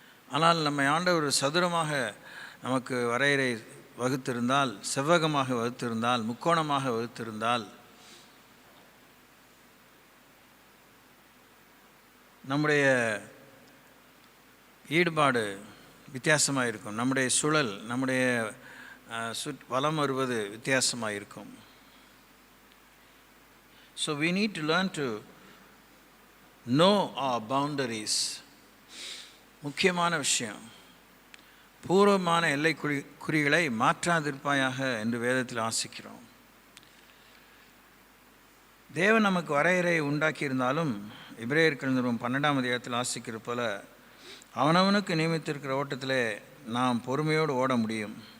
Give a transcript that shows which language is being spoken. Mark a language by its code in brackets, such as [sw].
[ta] ஆனால் நம்ம ஆண்டவர் சதுரமாக நமக்கு வரையறை வகுத்திருந்தால், செவ்வகமாக வகுத்திருந்தால், முக்கோணமாக வகுத்திருந்தால் நம்முடைய ஈடுபாடு வித்தியாசமாக இருக்கும். நம்முடைய சுழல், நம்முடைய வலம் வருவது வித்தியாசமாக இருக்கும். [en] So we need to learn to know our boundaries. [ta] முக்கியமான விஷயம், பூர்வமான எல்லை குறிகளை மாற்றாதிருப்பாயாக என்று வேதத்தில் வாசிக்கிறோம். தேவன் நமக்கு வரையறை உண்டாக்கியிருந்தாலும் எபிரேயர்கள் நிறுவனம் 12ஆம் அதிகாரத்தில் வாசிக்கிற போல அவனவனுக்கு நியமித்திருக்கிற ஓட்டத்தில் நாம் பொறுமையோடு ஓட முடியும்.